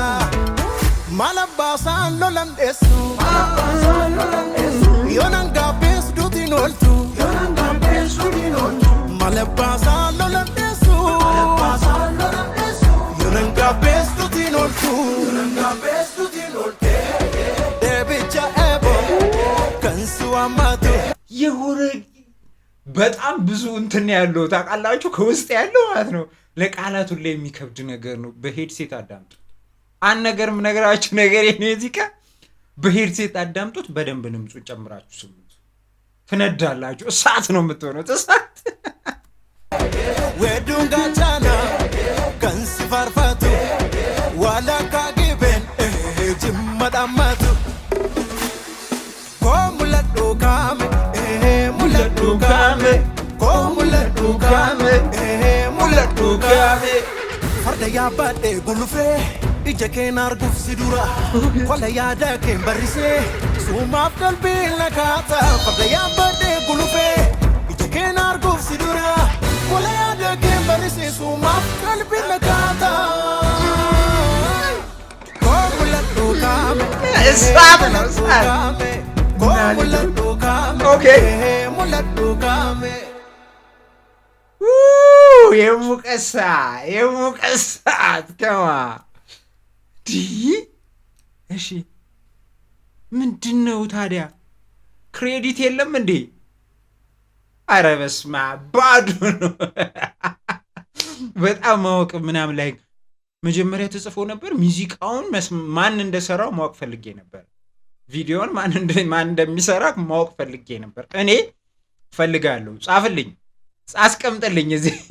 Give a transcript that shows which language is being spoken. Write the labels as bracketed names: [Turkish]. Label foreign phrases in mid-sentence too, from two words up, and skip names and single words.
[Oromo] Mala baasaan lolan dheessu. Yoonan gaabbees duutiin ooltu. Mala baasaan lolan dheessu. Yoonan gaabbees duutiin ooltu. Deebicha eebo kan si waammatu. [Amharic] የሆነ በጣም ብዙ እንትን ያለው ታውቃላችሁ፣ ከውስጥ ያለው ማለት ነው። ለቃላት ሁሉ የሚከብድ ነገር ነው። በሄድሴት አዳምጡ። አንድ ነገር ምነግራችሁ ነገር የዚህ ጋር በሄድሴት አዳምጡት። በደንብ ድምፁን ጨምራችሁ ስሙት። ትነዳላችሁ። እሳት ነው የምትሆኑት፣ እሳት። [Oromo] Weedduun gaachana kan si farfatu. Walakkaa gibeen jimma dhammatu. Koo mul'adhu kaame mul'adhu kaame. Koo mul'adhu kaame mul'adhu kaame. Farda yaabadhee gulufee ija keen arguuf si dura. Kola yaada keen barrisee suumaaf qalbiin nakaata. Farda yaabadhee gulufee ija keen arguuf si dura. Kola yaada keen barrisee suumaaf qalbiin nakaata. Koo mul'adhu kaame [Amharic] እሳት ነው፣ እሳት። [Oromo] koo mul'adhu kaame Okay. mul'adhu kaame. [Amharic] የሙቀሳት ከማ እሺ፣ ምንድን ነው ታዲያ? ክሬዲት የለም እንዴ? አረ በስመ አብ ባዶ ነው። በጣም ማወቅ ምናምን ላይ መጀመሪያ ተጽፎ ነበር። ሙዚቃውን ማን እንደሰራው ማወቅ ፈልጌ ነበር። ቪዲዮውን ማን እንደሚሰራ ማወቅ ፈልጌ ነበር። እኔ ፈልጋለሁ። ጻፍልኝ፣ አስቀምጥልኝ እዚህ